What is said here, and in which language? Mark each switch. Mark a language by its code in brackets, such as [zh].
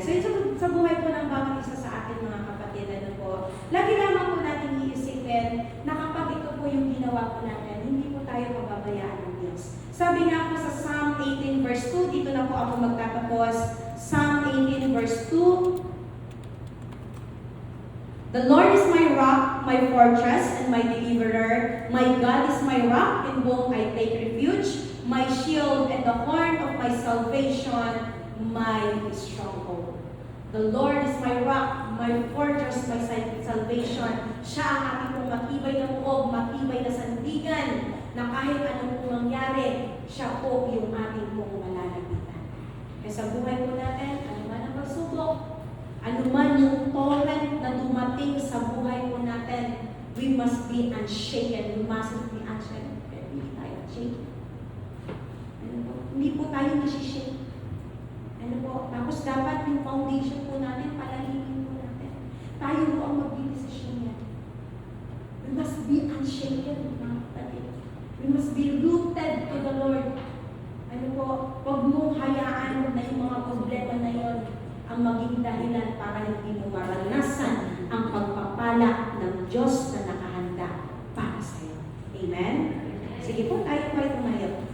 [tl] So yun sa buhay po ng bawat isa sa atin mga kapatid, ano po, lagi lamang po natin iisipin na kapag ito po yung ginawa po natin, hindi po tayo pababayaan ng Diyos. Sabi nga po sa Psalm 18 verse 2, dito na po ako magtatapos. [en] Psalm 18 verse 2, The Lord is my rock, my fortress, and my deliverer. My God is my rock in whom I take refuge, my shield and the horn of my salvation, my stronghold. The Lord is my rock, my fortress, my salvation. salvation. [tl] Siya ang ating pong matibay na buog, matibay na sandigan, na kahit anong pong mangyari, siya po yung ating pong malalapitan. Kaya sa buhay po natin, ano man ang pagsubok, ano man yung torrent na dumating sa buhay po natin, [en] we must be unshaken. We mustn't be unshaken. [tl] Hindi tayo unshaken. Ano po? Hindi po tayo nasi-shake. Ano po? Tapos dapat yung foundation po natin, palalimin po natin. Tayo po ang mag-decision yan. [en] We must be unshaken, [tl] mga kapatid. [en] We must be rooted to the Lord. [tl] Ano po? Huwag mong hayaan na yung mga problema na yon ang maging dahilan para hindi mo maranasan ang pagpapala ng Diyos na nakahanda para sa iyo. Amen? Sige po, tayo pa rin tumayo.